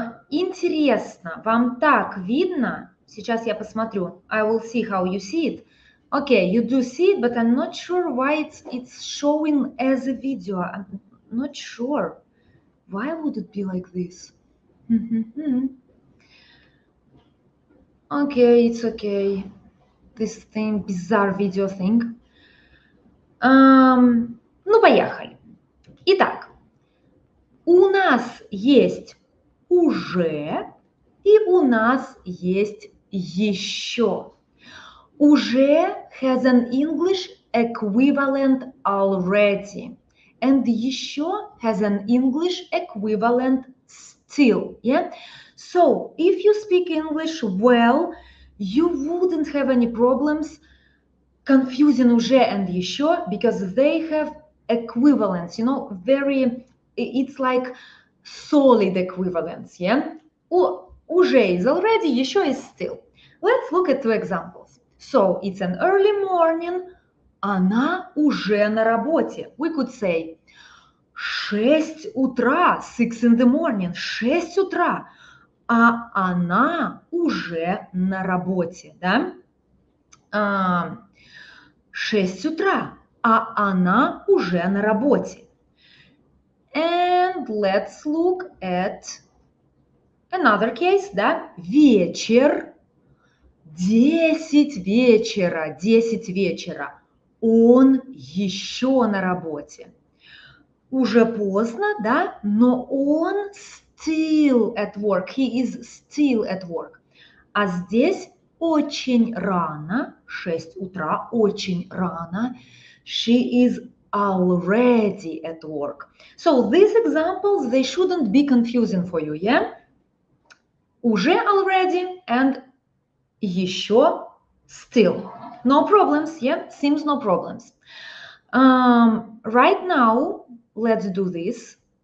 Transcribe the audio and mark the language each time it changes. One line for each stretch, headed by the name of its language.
Russian: Интересно, вам так видно? Сейчас я посмотрю.
English: I will see how you see it. Okay, you do see it, but I'm not sure why it's showing as a video. I'm not sure. Why would it be like this? Okay, it's okay. This thing, bizarre video thing.
Russian: Ну, поехали. Итак, у нас есть уже и у нас есть еще.
English: Уже has an English equivalent already, and еще has an English equivalent still, yeah? So if you speak English well, you wouldn't have any problems confusing УЖЕ and ЕЩё because they have equivalence, you know, it's like solid equivalence, yeah? УЖЕ is already, ЕЩё is still. Let's look at two examples. So, it's an early morning,
Russian: она уже на работе.
English: We could say
Russian: 6 утра,
English: 6 in the morning,
Russian: 6 утра, а она уже на работе, да? 6 утра, а она уже на работе.
English: And let's look at another case, да?
Russian: Вечер, 10 вечера, 10 вечера. Он еще на работе. Уже поздно, да? Но он
English: still at work. He is still at work.
Russian: А здесь очень рано, 6 утра, очень рано.
English: She is already at work. So these examples, they shouldn't be confusing for you, yeah? Уже already and ещё still. No problems, yeah? Seems no problems. Right now, let's do this.